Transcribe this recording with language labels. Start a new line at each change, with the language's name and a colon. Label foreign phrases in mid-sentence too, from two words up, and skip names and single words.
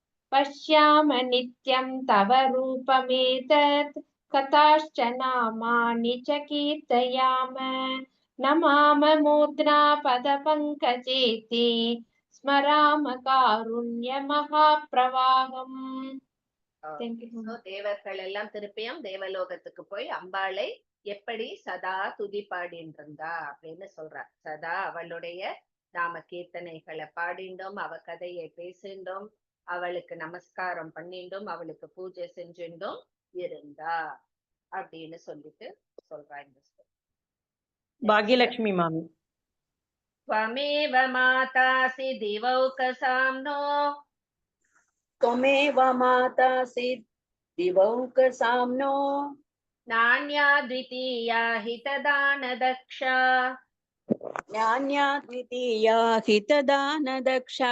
Sanskrit: पश्याम नित्यं तव रूपमेतत् कथाश्च नामानि च कीर्तयाम नमाम मूर्ध्ना पदपङ्कजे ते स्मराम कारुण्यमहाप्रवाहम्.
English: Thank you. So,
Tamil: தேவர்கள் எல்லாம் திருப்பியும் தேவலோகத்துக்கு போய் அம்பாளை எப்படி சதா துதி பாடிட்டு இருந்தா அப்படின்னு சொல்றா. சதா அவளுடைய நாம கீர்த்தனைகளை பாடிண்டோம், அவ கதையை பேசிண்டோம், அவளுக்கு நமஸ்காரம் பண்ணிண்டோம், அவளுக்கு பூஜை செஞ்சுண்டோம் இருந்தா அப்படின்னு சொல்லிட்டு சொல்றா இந்த பாக்யலட்சுமி மாமி.
Sanskrit: त्वमेव मातासि दिवौकसाम्नो त्वमेव मातासि दिवौकसाम्नो नान्या द्वितीया हितदानदक्षा ज्ञान्या द्वितीया हितदानदक्षा